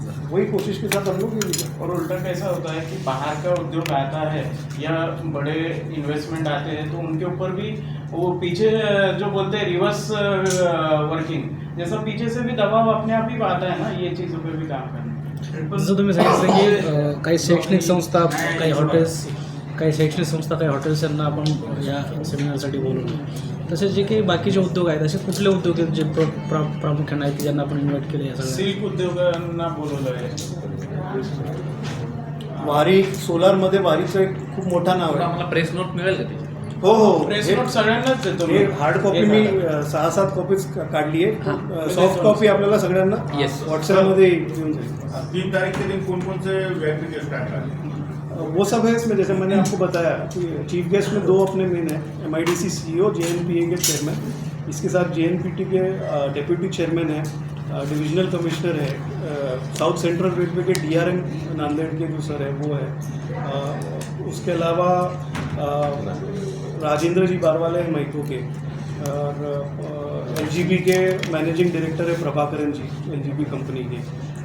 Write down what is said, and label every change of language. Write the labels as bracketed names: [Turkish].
[Hindi] वही कोशिश के साथ हम लोग ये भी करते हैं। और उल्टा कैसा होता है कि बाहर का उद्योग आता है या बड़े इन्वेस्टमेंट आते हैं, तो उनके ऊपर भी वो पीछे जो बोलते हैं रिवर्स वर्किंग, जैसा पीछे से भी दबाव अपने आप ही आता है ना, ये चीज़ों पे भी काम करना। [Marathi] जसं तुम्ही सांगितलं की काही शैक्षणिक संस्था, काही हॉटेल्स यांना आपण या सेमिनारसाठी बोलवलं, तसेच जे काही बाकीचे उद्योग आहेत, असे कुठले उद्योग आहेत जे प्रामुख्याने आहेत ज्यांना आपण इन्व्हाइट केले? या सगळ्या सिल्क उद्योगांना बोलवलं आहे। वारी, सोलारमध्ये वारीचं एक खूप मोठा नाव आहे। आम्हाला प्रेस नोट मिळेल का त्याची? हो, प्रेस नोट सगळ्यांनाच देतो मी। हे हार्ड कॉपी मी 6-7 कॉपीज काढली आहे। सॉफ्ट कॉपी आपल्याला सगळ्यांना व्हॉट्सॲपमध्ये येऊन जाईल। [Hindi] 3 तारीख के दिन कौन कौन से व्यक्ति के स्टार्ट करेंगे? वो सब है इसमें, जैसे मैंने आपको बताया कि चीफ गेस्ट में 2 अपने मेन हैं, MIDC CEO, JNPA के चेयरमैन, इसके साथ JNPT के डेप्यूटी चेयरमैन है, डिविजनल कमिश्नर है, साउथ सेंट्रल रेलवे के DRM नांदेड़ के जो सर है वो है, उसके अलावा राजेंद्र जी बारवाले हैं मैको के, और LGB के मैनेजिंग डायरेक्टर है प्रभाकरन जी, LGB कंपनी के।